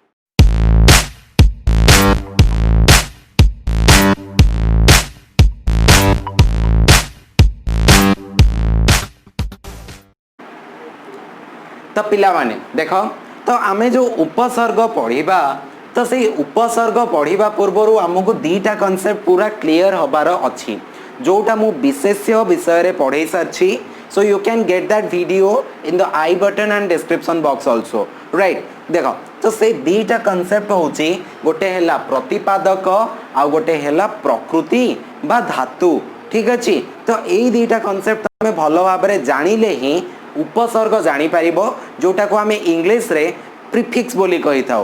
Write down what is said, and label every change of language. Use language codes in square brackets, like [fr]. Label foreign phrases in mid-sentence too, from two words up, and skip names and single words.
[or] ତୋ ପିଲା ମାନେ ଦେଖ ତୋ ଆମେ ଯୋ ଉପସର୍ଗ ପଢ଼ିବା ତୋ ସେ ଉପସର୍ଗ ପଢ଼ିବା ପୂର୍ବ ଆମକୋ ଦୀଟା କନ୍ସେପ୍ଟ ପୂରା କ୍ଲିଅର ହୋବାର ଅଛି ଯୋଟା ମୁ ବିଶେଷ୍ୟ ବିଷୟ ରେ ପଢ଼ାଇ ସାରଛି। [en] So you can get that video in the I button and description box also, right? [or] ଦେଖୋ ତୋ ସେ ଦୀଟା କନ୍ସେପ୍ଟ ହୋଚି ଗୋଟେ ହୈଲା ପ୍ରତିପାଦକ ଆ ଗୋଟେ ହୈଲା ପ୍ରକୃତି ବା ଧାତୁ। ଠିକ ଅଛି। ତୋ ଏଇ ଦୀଟା କନ୍ସେପ୍ଟ ହମେଁ ଭଲୋ ଭାବରେ ଜାନିଲେ ହି ଉପସର୍ଗ ଜାନି ପରିବୋ ଯୋଟା କୋ ହମେଁ ଇଂଲିଶ ରେ ପ୍ରିଫିକ୍ସ ବୋଲି କହି ଥାଉ।